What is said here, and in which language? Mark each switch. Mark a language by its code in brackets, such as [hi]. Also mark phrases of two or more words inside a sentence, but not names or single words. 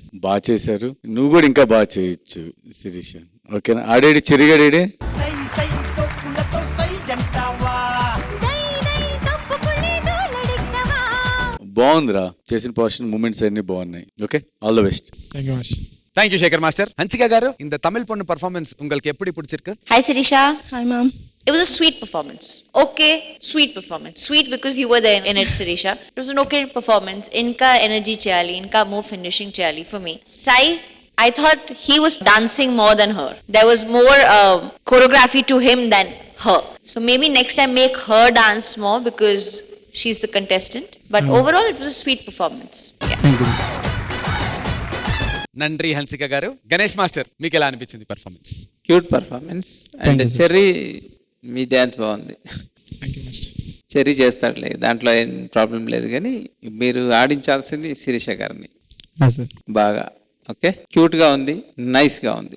[te] బాగా చేశారు. నువ్వు కూడా ఇంకా బాగా చేయొచ్చు శిరీష. ఓకేనా? ఆడేడి చిరిగాడేడి సై సై సోకులతో సై అంటావా బాగుందిరా. చేసిన [en] portion movements [te] అన్ని బాగున్నాయి. [en] okay all the best. thank you master. thank you Shekar master. హన్సిక గారు, [ta] இந்த தமிழ் பொண்ணு பர்ஃபார்மன்ஸ் உங்களுக்கு எப்படி பிடிச்சிருக்கு? [en] Hi Sirisha. Hi ma'am. It was a sweet performance. Okay, sweet performance. Sweet because you were there in it, Sirisha. It was an okay performance. [te] ఇంకా energy చేయాలి, ఇంకా [en] more finishing [te] chayali [en] for me. Sai, I thought he was dancing more than her. There was more choreography to him than her. So maybe next time make her dance more because she's the contestant. But overall, it was a sweet performance. Yeah. thank you. [te] నండ్రి హన్సిక గారు. గణేష్ మాస్టర్ మీకు ఎలా అనిపించింది పర్ఫార్మెన్స్? [en] cute performance and Cherry [te] మీ డ్యాన్స్ బాగుంది. [en] thank you master. [te] చెర్రీ చేస్తాడులే, దాంట్లో ఏం ప్రాబ్లం లేదు, కానీ మీరు ఆడించాల్సింది శిరీష గారిని సార్. బాగా. ఓకే, క్యూట్గా ఉంది, నైస్గా ఉంది.